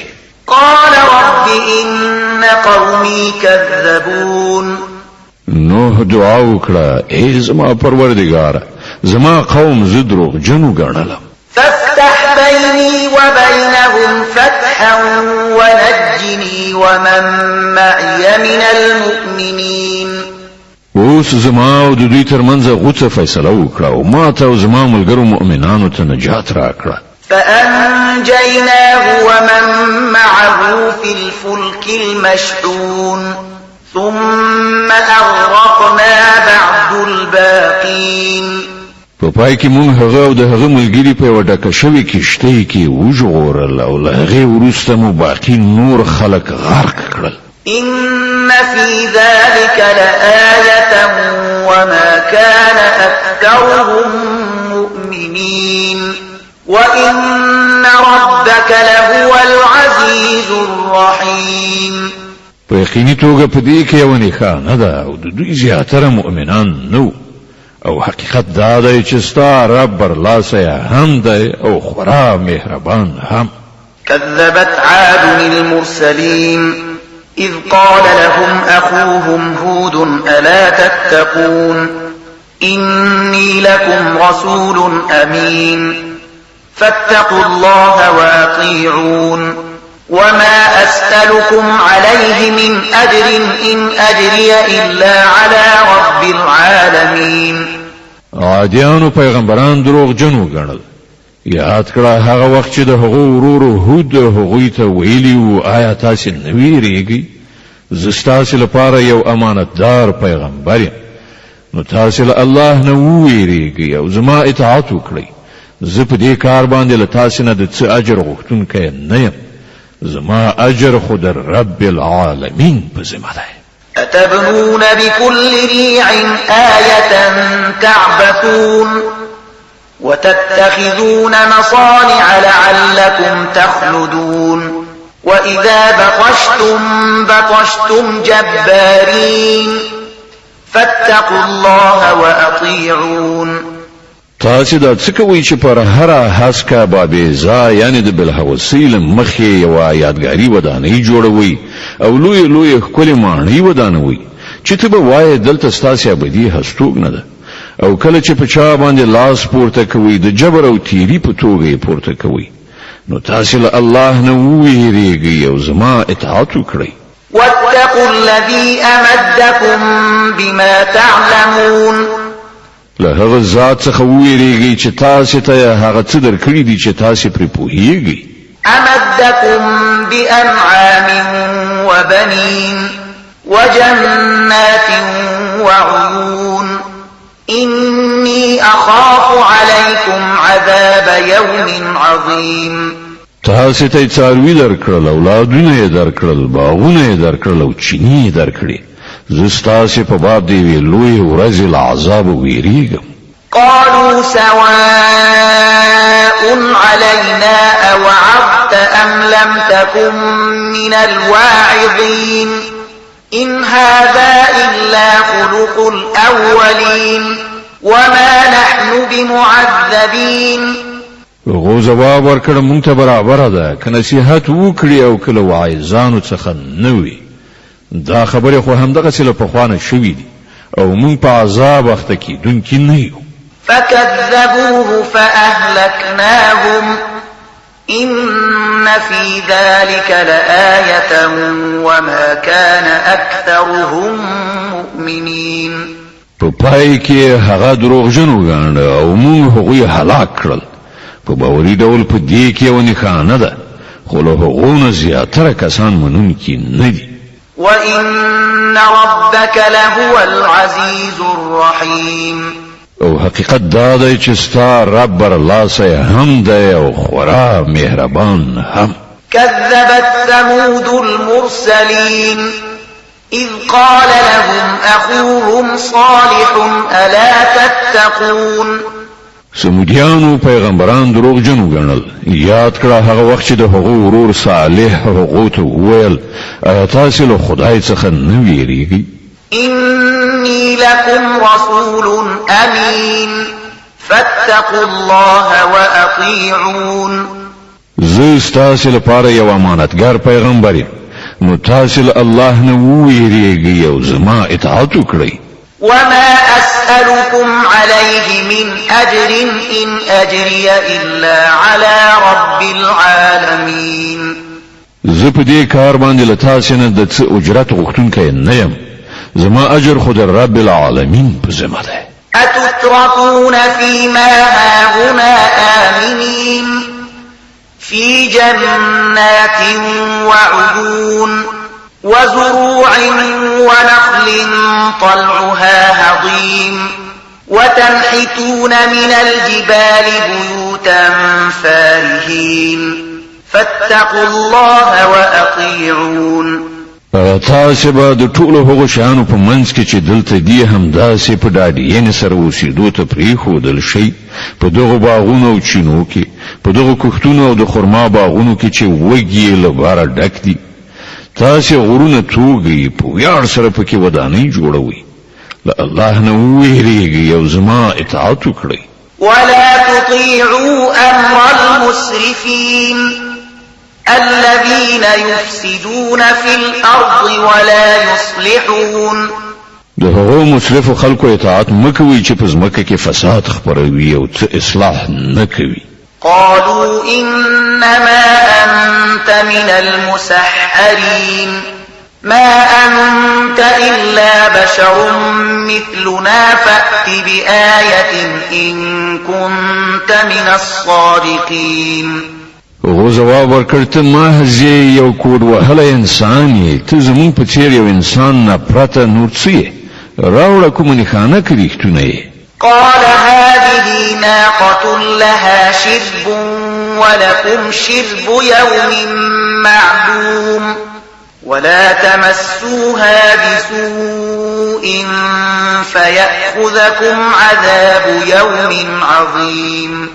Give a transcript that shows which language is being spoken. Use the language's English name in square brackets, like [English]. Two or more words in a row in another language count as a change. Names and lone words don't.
[Arabic] قال رب إن قومي كذبون. [Pashto] نوح دعا وکړه ای زما پروردګاره زما قوم زه دروغجنو ګڼلم. [Arabic] فافتح بيني وبينهم فتحا ونجني ومن معي من المؤمنين. [Pashto] اوس زما او د دوی ترمنځ غوڅه فیصله وکړه او ما ته او زما ملګرو مؤمنانو ته نجات راکړه. [Arabic] فأنجيناه ومن معه في الفلك المشحون ثم أغرقنا بعد الباقين. [Pashto] په پای کې مونږ هغه او د هغه ملګري په یوه ډکه شوې کښتۍ کې وژغورل او له هغې وروسته مو باقي نور خلک غرق کړل. [Arabic] إن في ذلك لآية وما كان أكثرهم مؤمنين وإن ربك لهو العزيز الرحيم. [Pashto] په یقیني توګه په دې کې یوه نښانه ده او د دوی زیاتره مؤمنان نه او حقیقت دا دی چې ستا رب برلاسی هم دی او خورا مهربان هم. [Arabic] كذبت عاد المرسلين إذ قال لهم أخوهم هود ألا تتقون إني لكم رسول أمين فاتقوا الله وأطيعون وما أسألكم عليه من أجر إن أجري إلا على رب العالمين. [Pashto] عادیانو پیغمبران دروغ جنو ګڼل. یاد کړه هغه وخت چې د هغو ورورو هود هغوی ته ویلي وو آیا تاسې نه ویرېږئ زه ستاسې لپاره یو امانتدار پیغمبر یم نو تاسې له الله نه وویرېږئ او زما اطاعت وکړئ. زه په دې کار باندې له تاسې نه د څه اجر غوښتونکی نه یم. زما اجر خو د [Arabic] رب العالمین [Pashto] په ذمه دی. [Arabic] أتبنون بكل ريع آية تعبثون وتتخذون مصانع لعلكم تخلدون وإذا بطشتم جبارين فاتقوا الله وأطيعون. [Pashto] تاسې دا څه کوئ چې پر هره هسکه بابیزا یعنې د بلهوسۍ له مخې یوه یادګاري ودانۍ جوړوئ او لویې ښکلې ماڼۍ ودانوئ چې ته به وایې دلته ستاسې ابدي هستوګنه ده او کله چې په چا باندې لاس پورته کوئ د جبر او تیري په توګه یې پورته کوئ نو تاسې له الله نه وویرېږئ او زما اطاعت وکړئ. [Arabic] واتقوا الذي أمدكم بما تعلمون. [Pashto] له هغه ذات څخه وویرېږئ چې تاسې ته هغه څه درکړي دي چې تاسې پرې پوهیږئ. [Arabic] أمدكم بأنعام وبنين وجنات وعيون إني أخاف عليكم عذاب يوم عظيم. [Pashto] تاسې ته یې څاروي درکړل اولادونه یې درکړل باغونه یې درکړل او چینې یې درکړې زه ستاسې په باب د یوې لویې ورځې له عذابه ویریږم. [Arabic] قالوا سواء علينا أوعظت أم لم تكن من الواعظين إن هذا إلا خلق الأولين وما نحن بمعذبين. [Pashto] هغو جواب ورکړ مونږ ته برابره ده که نصیحت وکړي او که له واعظانو څخه نه وي. دا خبرې خو همدغسې له پخوانه شوي دي او مونږ په عذاب اخته کیدونکي نه یو. [Arabic] فكذبوه فأهلكناهم إن في ذلك لآية وما كان أكثرهم مؤمنين. [Pashto] په پای کې هغه دروغجن وګڼل او موږ هغوی هلاک کړل. په باوري ډول په دې کې یو نښانه ده، خو له هغو نه زیاتره کسان منونکي نه دي. [Arabic] وإن ربك لهو العزيز الرحيم. [Pashto] او حقیقت دا دی چې ستا رب برلاسه هم دی او خورا مهربان هم. [Arabic] كذبت ثمود المرسلين إذ قال لهم أخوهم صالح ألا تتقون. [Pashto] سمودیانو پیغمبران دروغجن وګڼل. یاد کړه هغه وخت چې د هغو ورور صالح هغو ته وویل آیا تاسو له خدای څخه نه ویریږئ؟ [Arabic] إني لكم رسول أمين فاتقوا الله وأطيعون. [Pashto] زه ستاسو لپاره یو امانتګر پیغمبر یم، نو تاسو له الله نه ویریږئ او زما اطاعت وکړئ. [Arabic] وما أسألكم عليه من أجر إن أجري إلا على رب العالمين. [Pashto] زه په دې کار باندې له تاسو نه د څه اجرت غوښتونکی نه یم، زما اجر خو د [Arabic] رب العالمین [Pashto] په ذمه ده. [Arabic] أتتركون فيما هاهنا آمنين في جنات وعيون وزروع ونخل طلعها هضيم وتنحتون من الجبال بيوتا فارهين فاتقوا الله وأطيعون. [Pashto] تاسو به د ټولو هغو شیانو په منځ کې چې دلته دي همداسې په ډاډینې سره اوسېدو ته پرېښودل شي، په دغو باغونو او چینو کې، په دغو کښتونو او د خرما باغونو کې چې وږي له باره ډک دي. تاسو غرونه توږئ، په ویاړ سره پکې ودانۍ جوړوئ. له الله نه وویریږئ او زما اطاعت وکړئ. [Arabic] ولا تطيعوا أمر المسرفين الذين يفسدون في الأرض ولا يصلحون. [Pashto] د هغو مسرفو خلکو اطاعت مکوئ چې په ځمکه کې فساد خپروي او څه اصلاح نه کوي. [Arabic] قالوا إنما أنت من المسحرين ما أنت إلا بشر مثلنا فأت بآية إن كنت من الصادقين. [Pashto] هغه جواب ورکړ ته محض یو کوډ وهلی انسان یې، ته زموږ په څېر یو انسان نه پرته نور څه یې، راوړه کومه نښانه که رښتونه یې. [Arabic] قال هذه ناقة لها شرب ولكم شرب يوم معلوم ولا تمسوها بسوء فيأخذكم عذاب يوم عظيم.